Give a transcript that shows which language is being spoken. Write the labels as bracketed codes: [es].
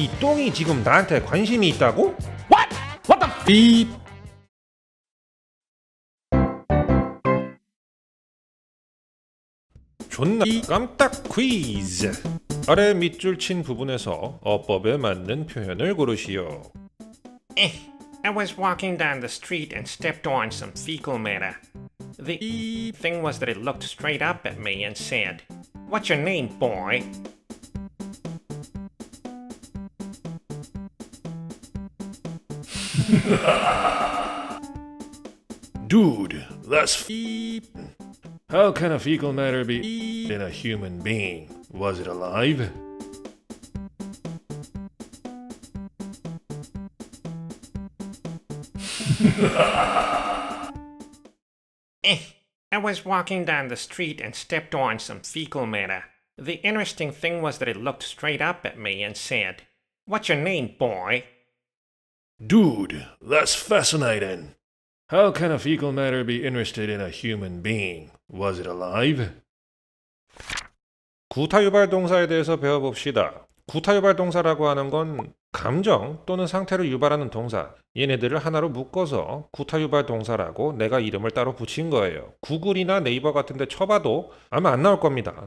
[ko] 이 똥이 지금 나한테 관심이 있다고? [en] What? What the f? 삐. [ko] 존나 깜딱 퀴즈. 아래 밑줄 친 부분에서 어법에 맞는 표현을 고르시오. [en] I was walking down the street and stepped on some fecal matter. The thing was that it looked straight up at me and said, "What's your name, boy?" Dude, that's feep. How can a fecal matter be in a human being? Was it alive? I was walking down the street and stepped on some fecal matter. The interesting thing was that it looked straight up at me and said, "What's your name, boy?" Dude, that's fascinating. How can a fecal matter be interested in a human being? Was it alive? [ko] 구타유발 동사에 대해서 배워봅시다. 구타유발 동사라고 하는 건 감정 또는 상태를 유발하는 동사, 얘네들을 하나로 묶어서 구타유발 동사라고 내가 이름을 따로 붙인 거예요. 구글이나 네이버 같은 데 쳐봐도 아마 안 나올 겁니다.